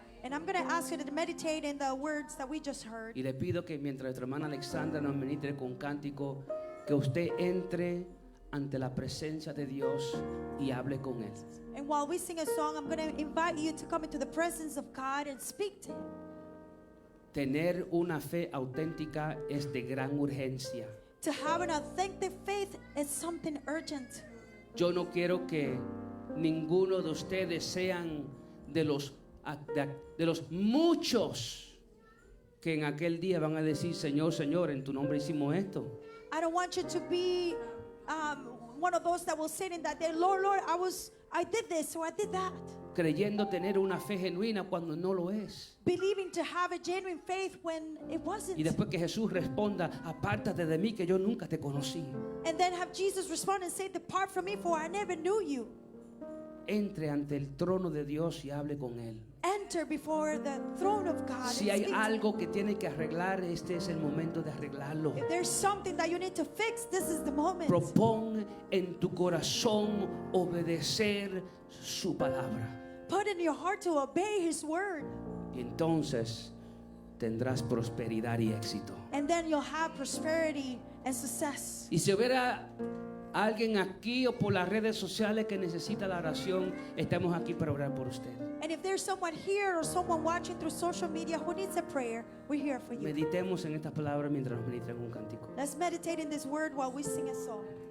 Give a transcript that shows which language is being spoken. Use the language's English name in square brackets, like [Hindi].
[English] And I'm going to ask you to meditate in the words that we just heard. [Spanish] Y le pido que mientras nuestra hermana Alexandra nos ministre con cántico, que usted entre ante la presencia de Dios y hable con Él. [English] And while we sing a song, I'm going to invite you to come into the presence of God and speak to Him. [Spanish] Tener una fe auténtica es de gran urgencia. [English] To have an authentic faith is something urgent. [Spanish] Yo no quiero que ninguno de ustedes sean de los muchos que en aquel día van a decir, Señor, Señor, en tu nombre hicimos esto. [English] I don't want you to be one of those that will say in that day, Lord, Lord, I did this or I did that. [Spanish] Creyendo tener una fe genuina cuando no lo es. [English] Believing to have a genuine faith when it wasn't. [Spanish] Y después que Jesús responda, apártate de mí que yo nunca te conocí. [English] And then have Jesus respond and say, depart from me for I never knew you. [Spanish] Entre ante el trono de Dios y hable con Él. [English] Enter before the throne of God. [Spanish] Si [English] and speak to Him. [Spanish] algo que tiene que arreglar, este es el momento de arreglarlo. [English] If there's something that you need to fix, this is the moment. [Spanish] Propón en tu corazón obedecer su palabra. [English] Put in your heart to obey His word. [Spanish] Y entonces tendrás prosperidad y éxito. [English] And then you'll have prosperity and success. [Spanish] Y si hubiera Alguien aquí o por las redes sociales que necesita la oración, estamos aquí para orar por usted. [English] And if there's someone here or someone watching through social media who needs a prayer, we're here for you. [Spanish] Meditemos en estas palabras mientras nos ministran un cántico. [English] Let's meditate in this word while we sing a song.